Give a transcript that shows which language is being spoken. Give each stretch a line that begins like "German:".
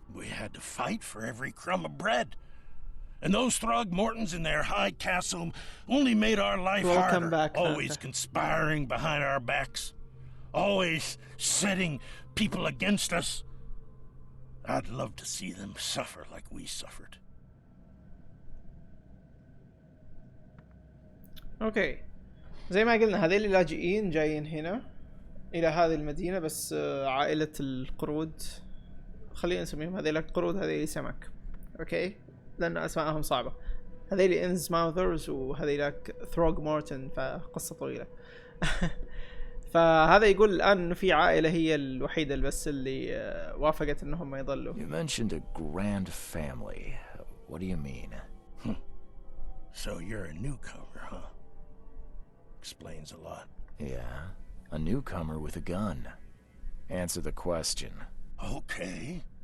English: We had to fight for every crumb of bread. And those Throgmortons in their high castle only made our life Welcome harder. back, Always Santa. conspiring behind our backs. Always setting people against us. I'd love to see them suffer like we suffered.
Arabic: اوكي زي ما قلنا هذيل اللاجئين جايين هنا الى هذه المدينة، بس عائلة القرود، خلينا نسميهم هذيل القرود، هذيل سمك، اوكي، لان اسمائهم صعبة. هذيل انزماوثرز وهذيل ثروغمورتن، فقصة طويلة. فهذا يقول الان انه في عائلة هي الوحيدة بس اللي وافقت انهم يضلوا.
English: You mentioned a grand family. What do you mean? So you're a newcomer, huh? Explains a lot. Yeah, a newcomer with a gun. Answer the question. Okay.